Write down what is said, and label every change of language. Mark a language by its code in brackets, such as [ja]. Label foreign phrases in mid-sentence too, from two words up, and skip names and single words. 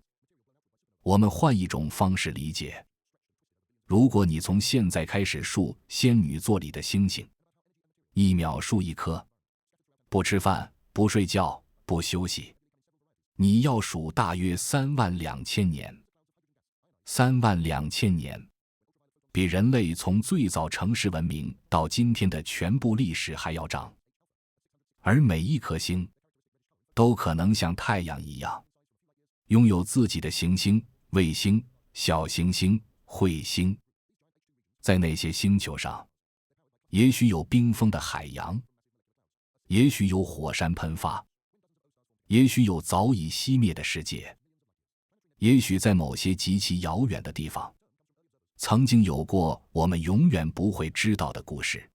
[zh] 我們換一種方式理解，如果你從現在開始數仙女座裡的星星，1秒數1顆，不吃飯，不睡覺，不休息，你要數大約32000年。32000年，比人類從最早城市文明到今天的全部歷史還要長。而每一顆星都可能像太陽一樣，擁有自己的行星、衛星、小行星、彗星。在那些星球上，也許有冰封的海洋，也許有火山噴發，也許有早已熄滅的世界，也許在某些極其遙遠的地方，曾經有過我們永遠不會知道的故事。